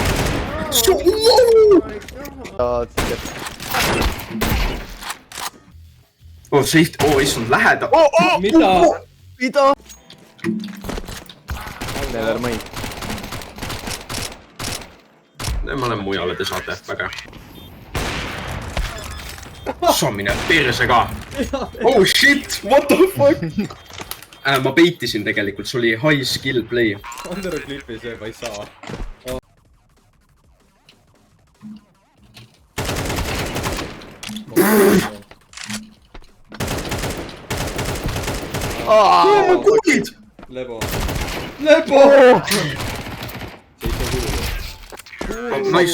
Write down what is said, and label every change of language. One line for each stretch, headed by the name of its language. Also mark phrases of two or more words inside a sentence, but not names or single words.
Estonian: oh , see , oh issand , lähedal . mida ?
English: mida ? Never mind .
Estonian: ma lähen mujale , te saate , väga hea . sa mine perse ka .
English: oh shit , what the fuck .
Estonian: ma peitisin tegelikult , see oli
English: high skill play .
Estonian: Andero klipis juba ei saa . kuulid ? Lebo . Lebo . Nice .